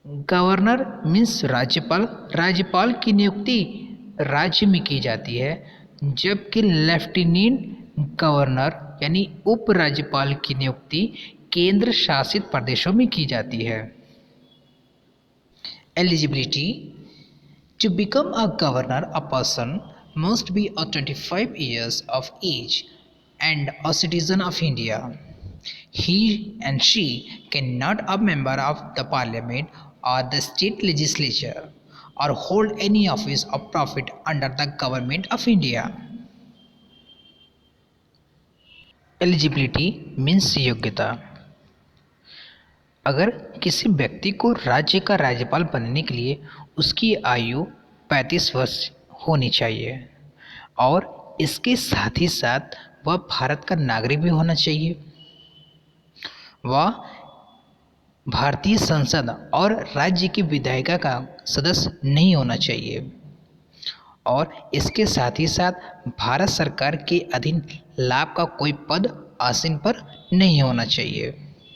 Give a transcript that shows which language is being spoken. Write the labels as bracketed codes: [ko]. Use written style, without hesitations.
[hi] Governor means राज्यपाल की नियुक्ति राज्य में की जाती है, जबकि लेफ्टिनेंट गवर्नर यानी उप राज्यपाल की नियुक्ति केंद्र शासित प्रदेशों में की जाती है. [en] Eligibility to become a governor a person must be a 25 years of age and a citizen of India. He and she cannot a member of the parliament or the state legislature or hold any office of profit under the government of India. Eligibility means योग्यता. [hi] अगर किसी व्यक्ति को राज्य का राज्यपाल बनने के लिए उसकी आयु 35 वर्ष होनी चाहिए और इसके साथ ही साथ वह भारत का नागरिक भी होना चाहिए. वह भारतीय संसद और राज्य की विधायिका का सदस्य नहीं होना चाहिए और इसके साथ ही साथ भारत सरकार के अधीन लाभ का कोई पद आसीन पर नहीं होना चाहिए.